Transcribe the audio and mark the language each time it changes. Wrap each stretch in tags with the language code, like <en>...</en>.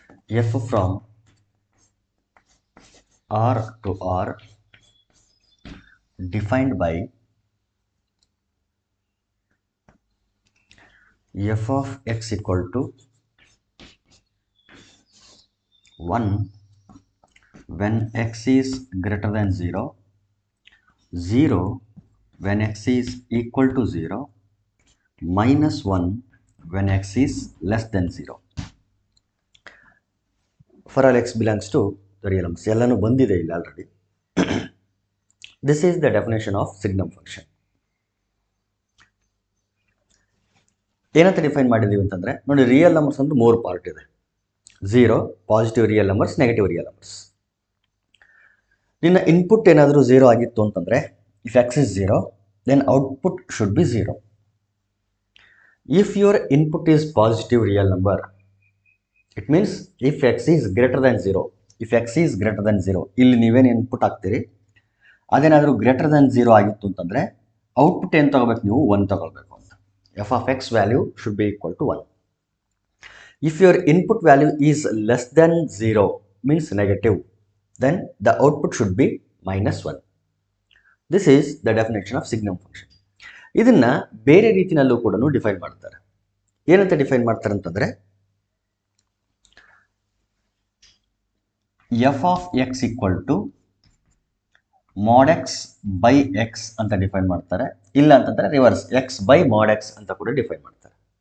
<en>F from R to R defined by f of x equal to 1 when x is greater than 0, 0 when x is equal to 0, minus 1 when x is less than 0. For all x belongs to the real numbers.</en> <kn>ಎಲ್ಲನೂ ಬಂದಿದೆ ಇಲ್ಲಿ already.</kn> <en>This is the definition of signum function.</en> <kn>ಏನಂತ define ಮಾಡಿದ್ದೀವಿ ಅಂತಂದರೆ ನೋಡಿ, real numbers ಅಂತ 3 part ಇದೆ. 0 positive real numbers, negative real numbers. ನಿನ್ನ ಇನ್ಪುಟ್ ಏನಾದರೂ 0 ಆಗಿತ್ತು ಅಂತಂದರೆ,</kn> <en>If x is 0 then output should be 0. If your input is positive real number, it means if x is greater than 0. If x is greater than 0,</en> <kn>ಇಲ್ಲಿ ನೀವೇನು input ಹಾಕ್ತೀರಿ ಅದೇನಾದರೂ</kn> <en>greater than 0</en> <kn>ಆಗಿತ್ತು ಅಂತಂದರೆ ಔಟ್ಪುಟ್ ಏನು ತಗೋಬೇಕು, ನೀವು 1 ತಗೊಳ್ಬೇಕು ಅಂತ.</kn> <en>F of x value should be equal to 1. If your input value is less than 0 means negative, then the output should be minus 1. This is the definition of signum function.</en> <kn>ಇದನ್ನು ಬೇರೆ ರೀತಿಯಲ್ಲೂ ಕೂಡ define ಮಾಡ್ತಾರೆ. ಏನಂತ define ಮಾಡ್ತಾರೆ ಅಂತಂದರೆ,</kn> <en>f of x equal to mod x by x</en> <kn>ಅಂತ define ಮಾಡ್ತಾರೆ. ಇಲ್ಲ ಅಂತಂದರೆ reverse</kn> <en>x by mod x</en> <kn>ಅಂತ ಕೂಡ ಡಿಫೈನ್ ಮಾಡ್ತಾರೆ.</kn>